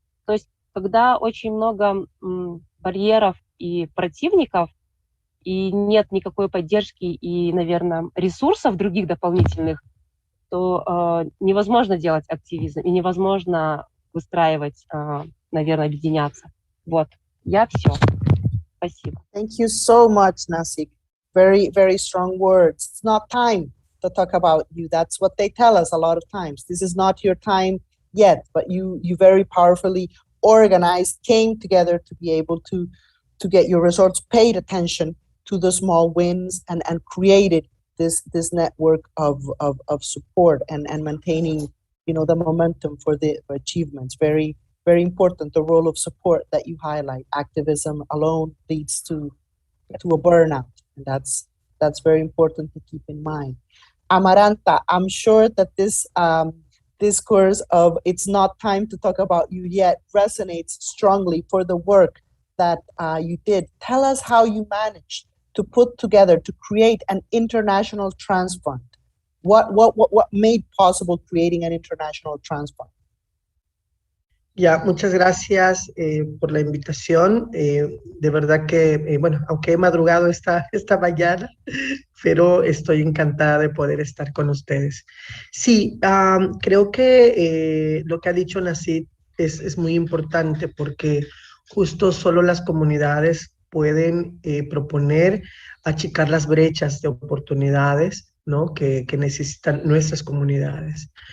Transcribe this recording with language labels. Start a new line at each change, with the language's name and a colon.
Russian: То есть, когда очень много барьеров и противников, и нет никакой поддержки и, наверное, ресурсов других дополнительных, то невозможно делать активизм и невозможно выстраивать, наверное, объединяться. Вот, я все. Спасибо.
English: Thank you so much, Nazik. Very, very strong words. It's not time. to talk about you. That's what they tell us a lot of times. This is not your time yet, but you very powerfully organized, came together to be able to get your results, paid attention to the small wins, and created this network of support and maintaining, you know, the momentum for the achievements. Very, very important, the role of support that you highlight. Activism alone leads to a burnout, and that's very important to keep in mind. Amaranta, I'm sure that this discourse of "it's not time to talk about you yet" resonates strongly for the work that you did. Tell us how you managed to put together, to create an international trans fund. What made possible creating an international trans fund?
Spanish: Ya, muchas gracias por la invitación. De verdad que, bueno, aunque he madrugado esta mañana, pero estoy encantada de poder estar con ustedes. Sí, creo que lo que ha dicho Nazik es muy importante, porque justo solo las comunidades pueden proponer achicar las brechas de oportunidades, ¿no?, que necesitan nuestras comunidades.